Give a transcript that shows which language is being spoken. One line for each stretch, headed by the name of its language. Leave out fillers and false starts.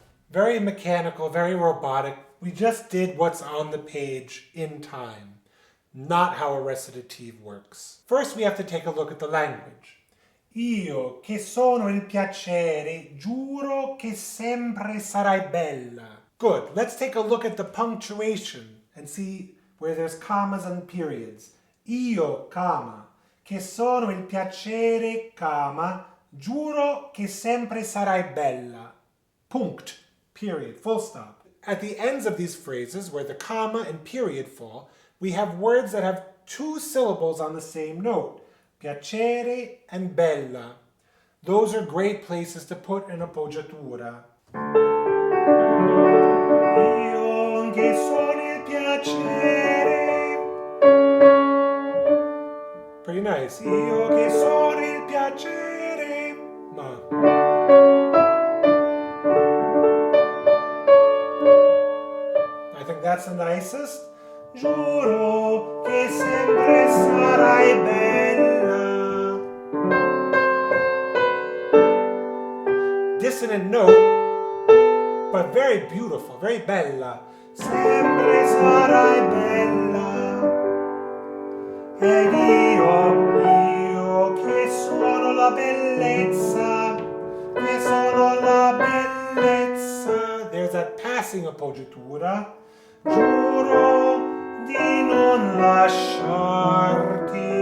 English: Very mechanical, very robotic. We just did what's on the page in time. Not how a recitative works. First, we have to take a look at the language.
Italian: Io che sono il piacere, giuro che sempre sarai bella.
English: Good. Let's take a look at the punctuation and see where there's commas and periods.
Italian: Io, comma, che sono il piacere, comma, giuro che sempre sarai bella.
English: Punct. Period, full stop. At the ends of these phrases, where the comma and period fall, we have words that have two syllables on the same note, piacere and bella. Those are great places to put an appoggiatura.
Italian: Io che sono il piacere.
English: Pretty nice.
Italian: Io che sono il piacere. Ma.
English: That's the nicest.
Italian: Giuro che sempre sarai bella.
English: Dissonant note, but very beautiful, very bella.
Italian: Sempre sarai bella. Ed io che sono la bellezza, che sono la bellezza.
English: There's that passing appoggiatura.
Italian: Giuro di non lasciarti.